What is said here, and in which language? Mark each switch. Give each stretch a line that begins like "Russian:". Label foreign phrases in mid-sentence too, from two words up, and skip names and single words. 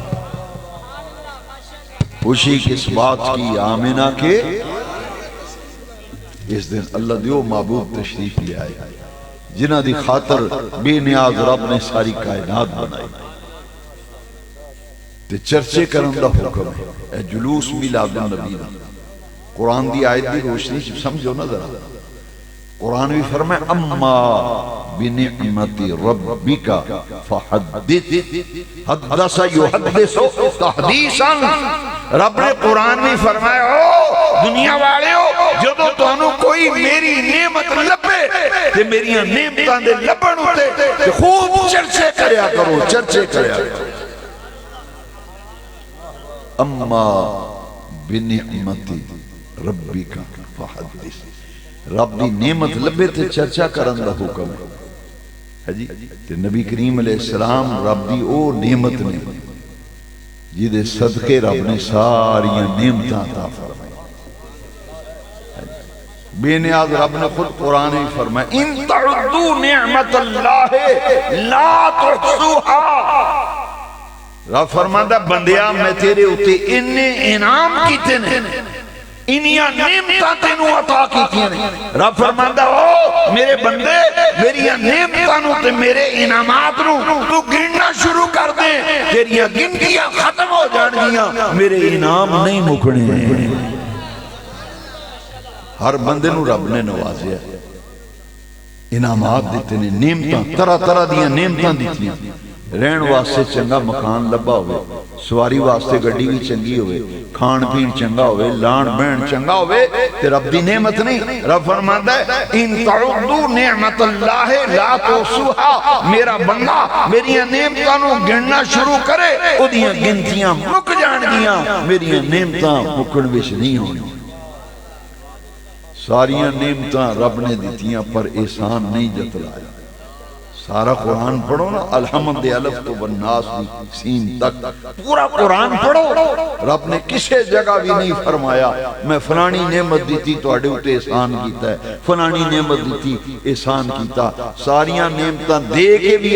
Punjabi: خوشی کس بات کی آمنہ کے اس دن اللہ دیو معبود تشریف لے آئے جنہ دی خاطر بے نیاز رب نے ساری کائنات بنائی تے چرچے کرن دا حکم ہے اے جلوس میلاد النبی دا قرآن دی آیت دی روشنی سمجھو نا ذرا قرآن بھی فرمائے
Arabic: اما بنعمت ربک فحدث حدث یحدث تحدیثا
Punjabi: رب نے قرآن میں فرمایا او دنیا والے ہو جدو تانوں کوئی میری نعمت لبے تے میری نعمتاں دے لبن ہوتے تے خوب چرچے کریا کرو چرچے کریا کرو
Arabic: اما بنعمت ربک فحدث
Punjabi: رب دی نعمت لبے تے چرچا کرن دا حکم ہے جی تے نبی کریم علیہ السلام رب دی او نعمت نے جدے صدقے رب نے ساریاں نعمتاں عطا فرمائی بے نیاز رب نے خود قرآن ہی فرمایا
Arabic: ان تعدو نعمت اللہ لا تحصوها
Punjabi: رب فرماتا بندیا میں تیرے اتے انہیں انعام کیتے نے انہیاں نعمتاں تینوں عطا کیتے نے رب فرماتا ہو میرے بندے میریاں نعمتاں تے میرے انعامات نو تو گننا شروع کر دیں تیریاں گنتیاں ختم ہو جان گیاں میرے انعام نہیں مکنے ہر بندے نو رب نے نوازیا انعامات دیتے نے نعمتاں طرح طرح دیاں نعمتاں دیتی ہیں رہن واسطے چنگا مکان لبا ہوئے سواری واسطے گڈی بھی چنگی ہوئے کھان پین چنگا ہوئے لان بین چنگا ہوئے تے رب دی نعمت نہیں رب فرماتا ہے
Arabic: ان تعدو نعمت اللہ لا تحصوها
Punjabi: میرا بندہ میری نعمتاں نو گننا شروع کرے او دیاں گنتیاں مک جان گیاں میری نعمتاں مکن وچ نہیں ہونی ساریاں نعمتاں رب نے دیتیاں پر احسان نہیں جتلایا سارا قرآن پڑھو نا الحمد الف تو والناس سین تک پورا قرآن پڑھو رب نے کسے جگہ بھی نہیں فرمایا میں فلانی نعمت دیتی تو اڈے اٹھے احسان کیتا ہے فلانی نعمت دیتی احسان کیتا ساریاں نعمتاں دے کے بھی